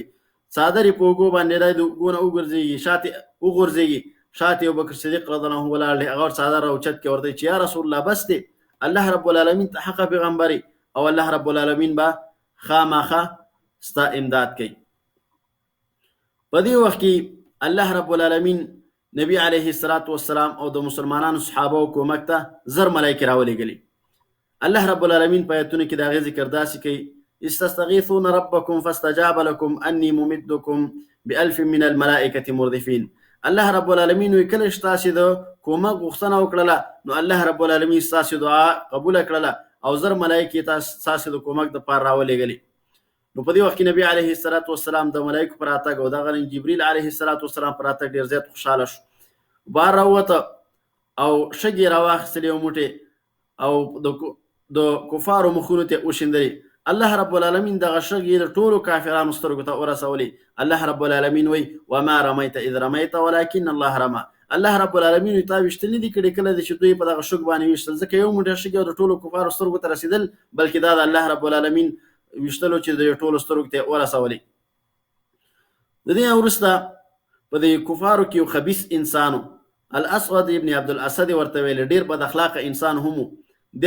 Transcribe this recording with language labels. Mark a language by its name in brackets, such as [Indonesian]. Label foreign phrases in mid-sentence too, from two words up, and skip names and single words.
[Pashto] څادر یې په اوږو باندې دی د اوږو نه وغورځېږي، شاته ابوبکر صدیق [Arabic] رضی الله عنه [Pashto] ولاړ دی، هغه څادر راوچت کړي ورته چې [Arabic] یا رسول الله [Pashto] بس دی، الله رب العالمین ته حقه پیغمبري او الله رب العالمین به خامخا ستا امداد کوي. په دې وخت کې الله رب العالمین نبی [Arabic] علیه الصلاة والسلام [Pashto] او د مسلمانانو صحابه او کومک ته زر ملایکې راولېږلي. الله رب العالمین په آیتونو کې د هغې ذکر داسې کوي [Arabic] استستغیثون ربکم فاستجاب لکم انی ممدکم بألف من الملائکة مردفین. [Pashto] الله رب العالمین وایي کله چې تاسې د کومک غوښتنه وکړله نو الله رب العالمین ستاسې دعا قبوله کړله او زر ملایکې ستاسې د کومک دپاره راولېږلي. نو په دې وخت کې نبی [Arabic] علیه الصلاة والسلام [Pashto] د ملایکو پر راتګ او دغه رنګ جبریل [Arabic] علیه الصلاة والسلام [Pashto] پر راتګ ډېر زیات خوشحاله شو. بار راووته او شګې راواخیستلې یو موټې او د کفارو مخونو ته وشیندلې. الله رب العالمین دغه شګ یې د ټولو کافرانو سترګو ته ورسولې. الله رب العالمین وایي [Arabic] وما رمیت اذ رمیت ولکن الله رمى. [Pashto] الله رب العالمین تا ویشتل دي کړي کله چې دوی په دغه شګ باندې ویشتل، ځکه یو موټی شګ د ټولو کفارو سترګو ته رسیدل، بلکې دا د الله رب العالمین ویشتلو چې د ټولو سترګو ته ورسولې. د دې وروسته په دې کفارو کې یو خبیث انسانو الاسود ابن عبد الاسد ورته ویل، ډیر بد اخلاقه انسان هم دی.